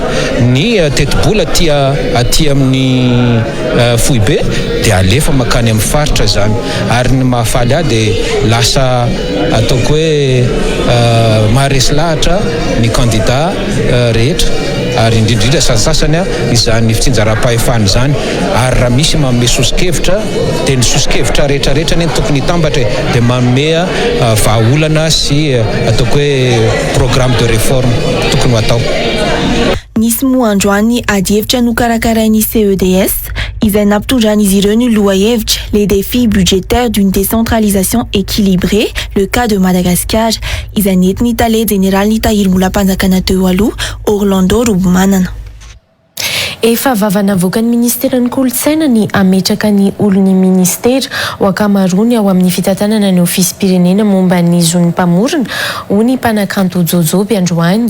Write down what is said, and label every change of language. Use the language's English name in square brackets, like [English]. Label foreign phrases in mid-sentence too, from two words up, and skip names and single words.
[Malagasy] ny teti-bola aty amin'ny fohibe dia alefa makany amin'ny faritra zany ary ny mahafaly ahy dia lasa ataoko hoe maharesy lahatra ny candidat rehetra ary indrindrindra sasasany izany fitsinjaram-pahefana zany ary raha misy manome sosikevitra dia ny sosikevitra rehetrarehetra neny tokony hitambatra dia manome vahaolana sy ataoko hoe [French] programme de réforme [Malagasy] tokony ho atao. Nisy moa androany ady-hevitra nokarakarain'ny CEDS izay nampitondran'izy ireo ny lohahevitra [French] les défis budgétaires d'une décentralisation équilibrée, le cas de Madagascar [Malagasy] izay nentiny tale General ny tahirim-bola mpanjakana teo aloha Orlando Robomanana. Efa vavanavoaka ny ministeran'ny kolotsaina ny ametraka ny olony ministera ho akamarony ao amin'ny fitantanana ny ofisy-pirenena momba ny zon'ny mpamorona ho ny mpanakanto Jojoby androany.